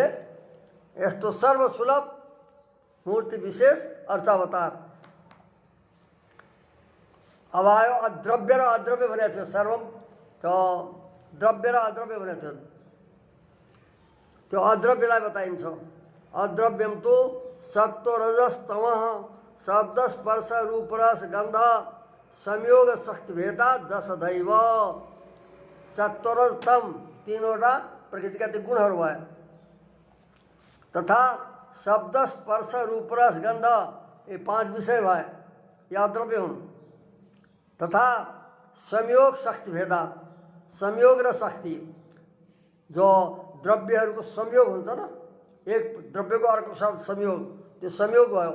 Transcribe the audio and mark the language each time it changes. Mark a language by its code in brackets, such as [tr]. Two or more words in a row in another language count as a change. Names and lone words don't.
[ne] यस्तो सर्वसुलभ मूर्ति विशेष अर्चावतार। अब आयो अद्रव्य र अद्रव्य भनेको थियो। सर्वम द्रव्य र अद्रव्य भनेको थियो। त्यो अद्रव्यलाई बताइन्छ। [sa] अद्रव्यम तो सत्व रजस तमः शब्द स्पर्श रूप रस गन्ध संयोग शक्ति भेदा दश दैव। [ne] सत्व रज तम तीनवटा प्रकृतिका ती गुणहरू भए, तथा शब्द स्पर्श रूप रस गन्ध ये 5 विषय भए, या अद्रव्य हुन्। तथा [sa] संयोग शक्ति भेदा, [ne] संयोग र शक्ति, जो द्रव्यहरूको संयोग हुन्छ न, एक द्रव्यको अर्को साथ संयोग, त्यो संयोग भयो।